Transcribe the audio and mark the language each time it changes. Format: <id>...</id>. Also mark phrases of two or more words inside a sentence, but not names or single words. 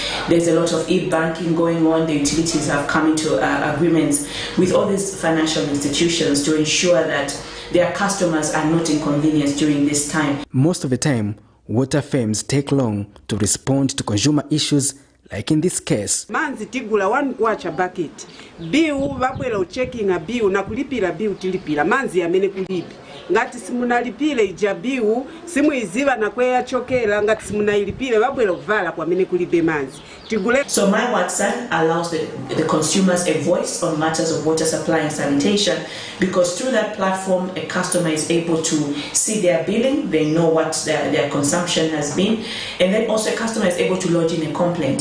<en>There's a lot of e-banking going on. The utilities have come into agreements with all these financial institutions to ensure that their customers are not inconvenienced during this time. Most of the time, water firms take long to respond to consumer issues, like in this case.</en> <ny>Manzi tigula one kwacha bucket. Biu babwela ucheckinga biu na kulipira biu tilipira. Manzi amene kulipi. Ngati simunalipile ija biu simu iziva na kweya chokela ngati simunailipile babwela uvala kwa amene kulibe manzi.</ny> <en>So my WhatsApp allows the consumers a voice on matters of water supply and sanitation, because through that platform a customer is able to see their billing, they know what their consumption has been, and then also a customer is able to lodge in a complaint.</en>